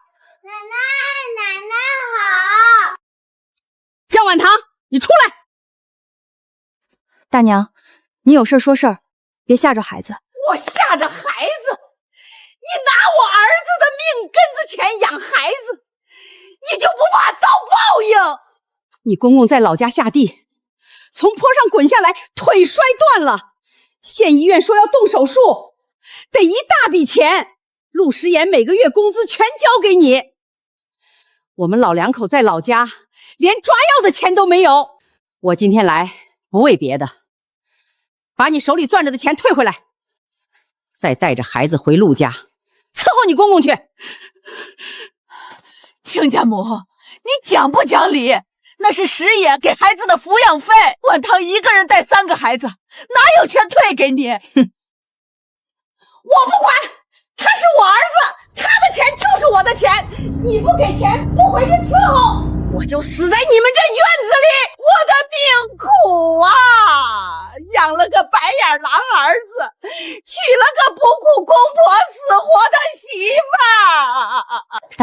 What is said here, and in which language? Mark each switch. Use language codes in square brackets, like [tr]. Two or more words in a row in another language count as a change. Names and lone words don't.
[zh] 奶奶好。江晚堂，你出来！大娘，你有事说事儿，别吓着孩子。我吓着孩子？你拿我儿子的命根子钱養孩子，你就不怕遭報應？你公公在老家下地，從坡上滾下來，腿摔斷了，縣醫院說要動手術，得一大筆錢，陸時言每個月工資全交給你。我們老兩口在老家連抓藥的錢都沒有。我今天來不為別的，把你手裡攥着的錢退回來，再帶着孩子回陸家伺候你公公去。親家母，你講不講理？那是石野給孩子的撫養費，晚堂一個人帶3個孩子，哪有錢退給你？哼，我不管，他是我兒子，他的錢就是我的錢，你不給錢，不回去伺候，我就死在你們這院子裡。我的命苦啊，養了個白眼狼兒子，娶了個不顧公婆死活的媳婦兒。